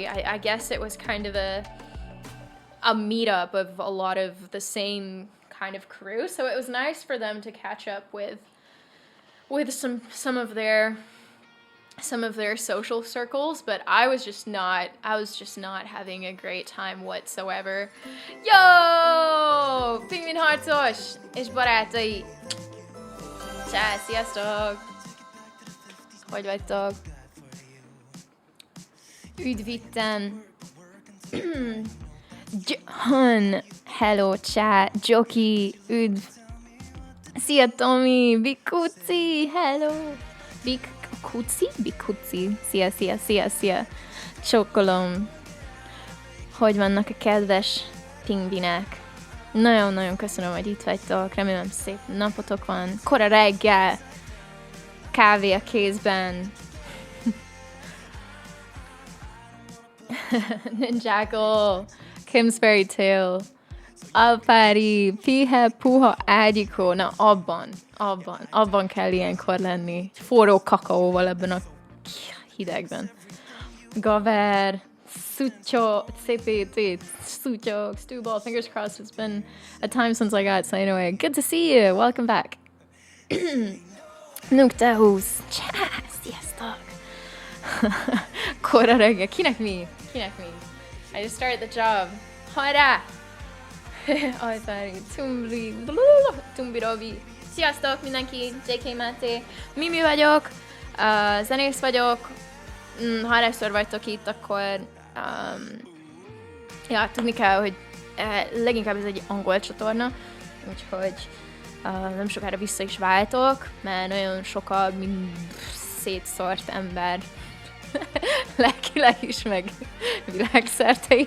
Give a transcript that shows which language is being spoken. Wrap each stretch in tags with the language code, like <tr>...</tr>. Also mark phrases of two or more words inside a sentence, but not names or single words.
<en>I guess it was kind of a meetup of a lot of the same kind of crew, so it was nice for them to catch up with some of their social circles, but I was just not having a great time whatsoever. Yo!</en> <hu>Pingvin harcos és barátai! Csá, sziasztok! Hogy vagytok? Üdv itten! Han, hello, csá, Joki, üdv! Szia, Tomi, Bikuci, hello! Bikuci, szia! Csókolom! Hogy vannak a kedves pingvinek? Nagyon-nagyon köszönöm, hogy itt vagytok, remélem szép napotok van. Kora reggel, kávé a kézben. Ninjackle, Kim's Fairy Tale, Alpári, Pihe, Puha, Ágyikó. Na, abban kell ilyenkor lenni. Forró kakaóval ebben a hidegben. Gaver, Sucho, CPT, Sucho, Stewball,</hu> <en>fingers crossed. It's been a time since I got, so anyway, good to see you. Welcome back.</en> <hu>Nuktahusz, csá, sziasztok. Kora reggel. Kinek mi?</hu> <en>I just started the job.</en> <hu>Hajrá! Alpári, Tumbirobi. Sziasztok mindenki, JK Máté. Mimi vagyok, zenész vagyok. Ha először vagytok itt, akkor ja, tudni kell, hogy leginkább ez egy angol csatorna, úgyhogy nem sokára vissza is váltok, mert nagyon sokkal szétszórt ember lelkileg is, meg világszerte is.</hu>